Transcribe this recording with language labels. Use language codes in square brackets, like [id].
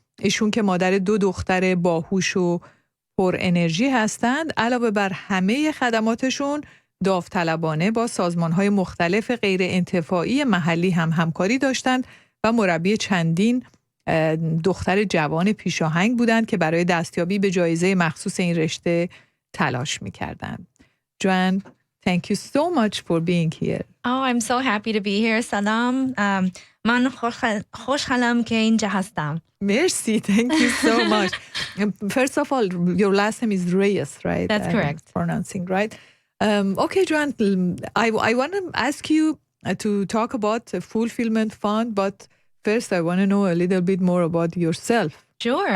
[fa] ایشون که مادر 2 دختر باهوش و پر انرژی هستند، علاوه بر همه خدماتشون داوطلبانه با سازمان‌های مختلف غیر انتفاعی محلی هم همکاری داشتند و مربی چندین دختر جوان پیشاهنگ بودند که برای دستیابی به جایزه مخصوص این رشته تلاش می‌کردند. [en] جوان, thank you so much for being here. Oh, I'm so happy to be here. [fa] سلام. من خوشحالم که اینجا هستم. [en] Merci, thank you so much. First of all, your last name is Reyes, right? That's correct. Pronouncing right. Okay, Joan, I want to ask you to talk about the Fulfillment Fund, but first I want to know a little bit more about yourself. Sure.